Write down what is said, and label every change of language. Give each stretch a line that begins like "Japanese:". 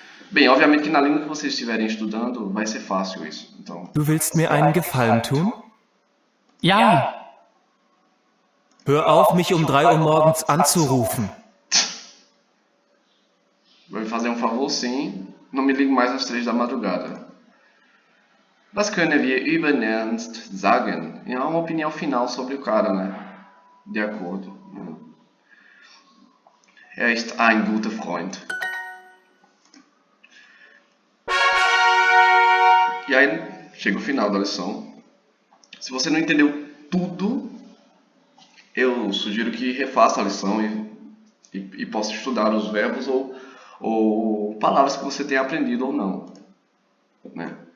Portuguese: Bem, obviamente que na língua que vocês estiverem estudando vai ser fácil isso. Então,
German: Du willst mir einen Gefallen tun? Ja, Hör auf, mich um 3 Uhr morgens anzurufen.
Portuguese: vai me fazer um favor, sim. Não me ligue mais às 3 da madrugada.
German: Was können wir über Ernst sagen?
Portuguese: É uma opinião final sobre o cara, né? De acordo.
German: Er ist ein guter Freund.
Portuguese: E aí chega o final da lição. Se você não entendeu tudo, eu sugiro que refaça a lição e possa estudar os verbos ou palavras que você tenha aprendido ou não, né?